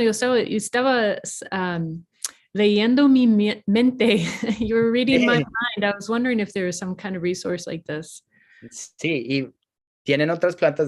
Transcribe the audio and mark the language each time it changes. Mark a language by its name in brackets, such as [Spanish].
[Spanish] Yo estaba leyendo mi mente. [English] You were reading my mind. I was wondering if there was some kind of resource like this. [Spanish] Sí, y tienen otras plantas.